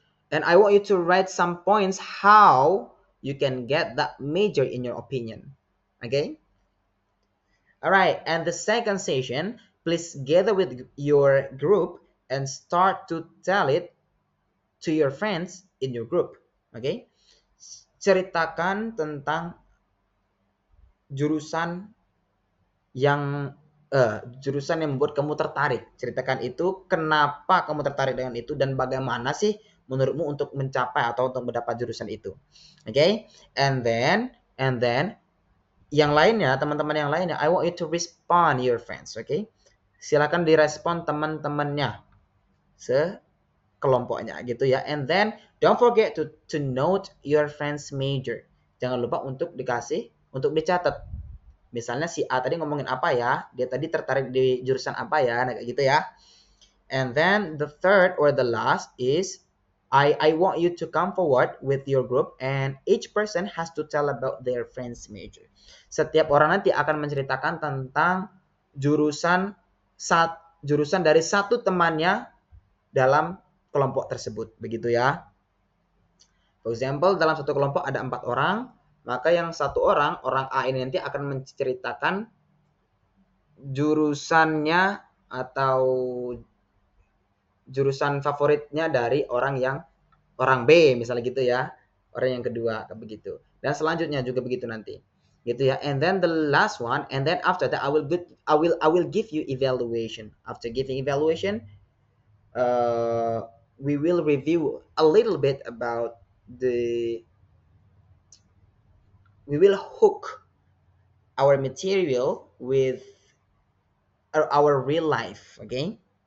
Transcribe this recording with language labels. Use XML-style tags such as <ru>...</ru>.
<en>And I want you to write some points how you can get that major in your opinion. Okay? All right. And the second session, please gather with your group and start to tell it to your friends in your group. Okay?</en> <id>Ceritakan tentang jurusan yang jurusan yang membuat kamu tertarik. Ceritakan itu kenapa kamu tertarik dengan itu dan bagaimana sih menurutmu untuk mencapai atau untuk mendapat jurusan itu.</id> <en>Oke? Okay? And then</en> <id>yang lainnya, teman-teman yang lainnya,</id> <en>I want you to respond your friends, oke? Okay?</en> <id>Silakan direspon teman-temannya sekelompoknya gitu ya.</id> <en>And then don't forget to note your friends major.</en> <id>Jangan lupa untuk dicatat. Misalnya si A tadi ngomongin apa ya, dia tadi tertarik di jurusan apa ya, nah kayak gitu ya.</id> <en>And then the third or the last is I want you to come forward with your group and each person has to tell about their friend's major.</en> <id>Setiap orang nanti akan menceritakan tentang jurusan dari satu temannya dalam kelompok tersebut, begitu ya.</id> <en>For example,</en> <id>dalam satu kelompok ada 4 orang, maka yang satu orang A ini nanti akan menceritakan jurusannya atau jurusan favoritnya dari orang B misalnya gitu ya, orang yang kedua begitu, dan selanjutnya juga begitu nanti gitu ya.</id> <en>And then the last one, and then after that I will give you evaluation. After giving evaluation, we will review a little bit about we will hook our material with our real life, okay?</en>